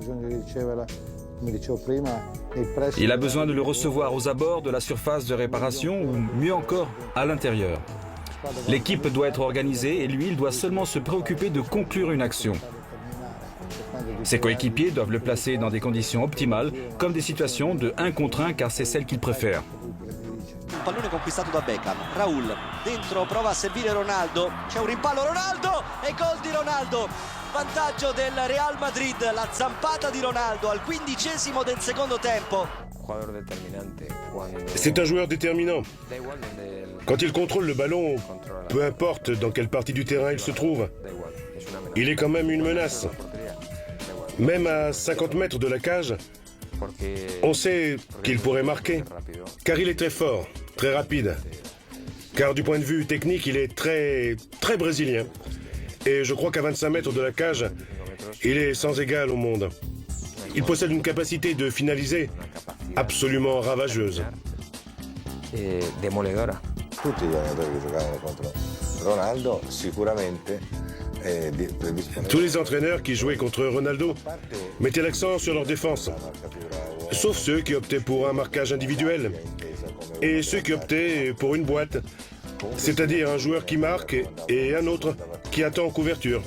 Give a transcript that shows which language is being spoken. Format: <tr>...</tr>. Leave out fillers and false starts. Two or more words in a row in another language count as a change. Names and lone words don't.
<fr>Il a besoin de le recevoir aux abords de la surface de réparation ou mieux encore à l'intérieur. L'équipe doit être organisée et lui, il doit seulement se préoccuper de conclure une action. Ses coéquipiers doivent le placer dans des conditions optimales, comme des situations de 1 contre 1 car c'est celle qu'il préfère.</fr> <it>Pallone conquistato da Beckham, Raul dentro, prova a servire Ronaldo, c'è un rimpallo Ronaldo e gol di Ronaldo, vantaggio del Real Madrid, la zampata di Ronaldo al 15° del secondo tempo.</it> <fr>C'est un joueur déterminant. Quand il contrôle le ballon, peu importe dans quelle partie du terrain il se trouve, il est quand même une menace. Même à 50 mètres de la cage, on sait qu'il pourrait marquer, car il est très fort, très rapide. Car du point de vue technique, il est très brésilien. Et je crois qu'à 25 mètres de la cage, il est sans égal au monde. Il possède une capacité de finaliser absolument ravageuse. Demoledora.</fr> <it>Tutti gli allenatori che giocavano contro Ronaldo sicuramente</it> <fr>Tous les entraîneurs qui jouaient contre Ronaldo mettaient l'accent sur leur défense, sauf ceux qui optaient pour un marquage individuel et ceux qui optaient pour une boîte, c'est-à-dire un joueur qui marque et un autre qui attend en couverture.</fr>